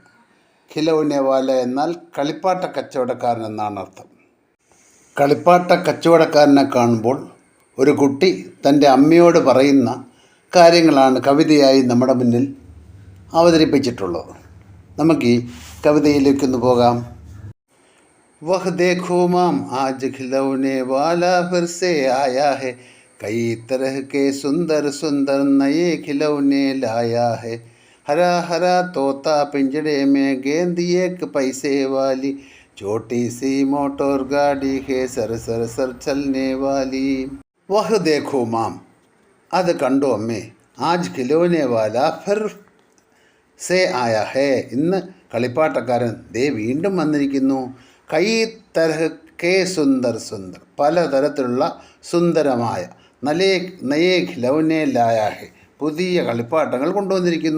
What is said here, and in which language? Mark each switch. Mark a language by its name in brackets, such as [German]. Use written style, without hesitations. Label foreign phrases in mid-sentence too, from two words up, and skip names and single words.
[Hindi] खिलौने वाला [Malayalam] എന്നാൽ കളിപ്പാട്ട കച്ചവടക്കാരൻ എന്നാണ് അർത്ഥം. കളിപ്പാട്ട കച്ചവടക്കാരനെ കാണുമ്പോൾ ഒരു കുട്ടി തൻ്റെ അമ്മയോട് പറയുന്ന കാര്യങ്ങളാണ് കവിതയായി നമ്മുടെ മുന്നിൽ അവതരിപ്പിച്ചിട്ടുള്ളത്. നമുക്ക് ഈ കവിതയിലേക്കൊന്ന് പോകാം. [Hindi] वह देखो माम आज खिलौने वाला फिर से आया है, कई तरह के सुंदर सुंदर नए खिलौने लाया है. हरा हरा तोता पिंजड़े में गेंद एक पैसे वाली, छोटी सी मोटर गाड़ी है सर सर सर चलने वाली. वह देखो माम, [Malayalam] അത് കണ്ടോ അമ്മേ, [Hindi] आज खिलौने वाला फिर से आया है, [Malayalam] ഇന്ന് കളിപ്പാട്ടക്കാരൻ ദേ വീണ്ടും വന്നിരിക്കുന്നു. [Hindi] कई तरह के सुंदर सुंदर, [Malayalam] പലതരത്തിലുള്ള സുന്ദരമായ [Hindi] नए खिलौने लाया है, [Malayalam] പുതിയ കളിപ്പാട്ടങ്ങൾ കൊണ്ടുവന്നിരിക്കുന്നു.